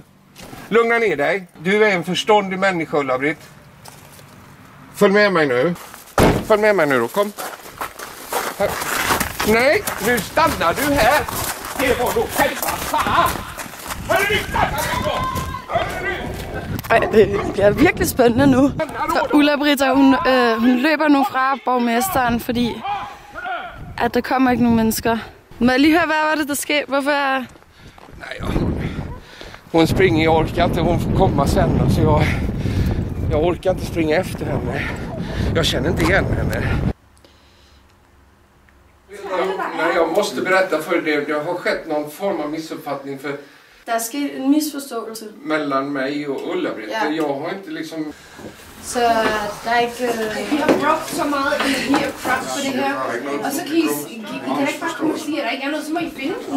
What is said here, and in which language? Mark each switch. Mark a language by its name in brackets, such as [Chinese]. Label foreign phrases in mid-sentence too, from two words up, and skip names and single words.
[Swedish] Lugna ner dig. Du är en förståndig människa, Ulla-Britt. Följ med mig nu. Följ med mig nu då. Kom. Här. Nej, nu stannar du här. Det var då själva fan. Hörru, stanna en gång. Hörru. [Danish] Ej, det bliver virkelig spændende nu. For Ulla-Britta, hun løber nu fra borgmesteren, fordi at der kommer ikke nogen mennesker. Må jeg lige høre, hvad var det, der skete? Hvorfor... [Swedish] Nej, hon springer, jag orkar inte. Hon får komma sen. Alltså jag orkar inte springa efter henne. Jag känner inte igen henne. Nej, jag måste berätta för det. Det har skett någon form av missuppfattning för... [Danish] Der er sket en misforståelse. [Swedish] Mellan mig och Ulla-Britt. Ja. Jag har inte liksom... [Danish] Så der er ikke... Vi har brugt så meget energi og kraft på det her, og så kan I kan ikke bare kunne sige, at der ikke er noget, så må I finde den.